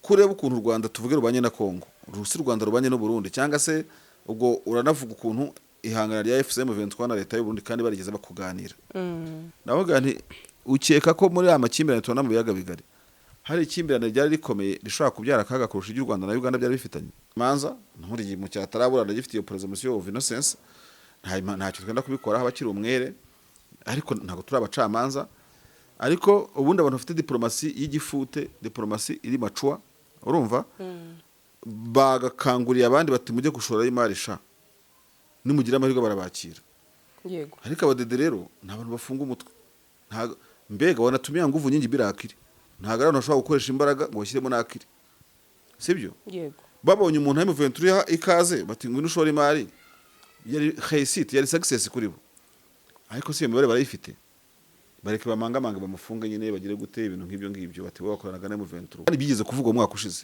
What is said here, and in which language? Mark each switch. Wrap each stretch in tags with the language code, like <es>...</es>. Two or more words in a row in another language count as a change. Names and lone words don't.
<rw>kureba ukuntu u Rwanda tuvuge rubanye na Kongo rusi u Rwanda rubanye no Burundi cyangwa se ubwo uranavuga ukuntu ihangana rya FCM 23 na leta y'u Burundi kandi barigeze bakuganira navuga nti ukeka ko muri amakimbirane tubona mu biyaga bigari hari ikimbirane ryari rikomeye rishobora kubyara akaga kurusha iry'u Rwanda na Uganda byari bifitanye manza nturi mu cyatarabura ndagifite iyo</rw> <en>presumption of innocence</en> <rw>ntacyo twenda kubikora abakiri umwere ariko ntago turi abacamanza ariko ubundi abantu bafite diplomasi y'igifute diplomasi iri macua urumva bagakanguriye abandi bati mujye gushora imari sha nimugira amahirwe barabakira yego ariko abadede rero n'abantu bafunga umutwe mbega</rw> <sw>wanatumia nguvu nyingi bila akili</sw> <rw>ntago abantu bashobora gukoresha imbaraga ngo bashyiremo n'akili sibyo yego babonye umuntu ari mu venture ikaze bati ngwino ushora imari yari réussite yari success kuri bo ariko si imibare barayifite bareke bamangamanga bamufunga nyine bagire gute ibintu nk'ibyo bati bakoranaga na mu venture kandi bigeze kuvuga umwaka ushize</rw>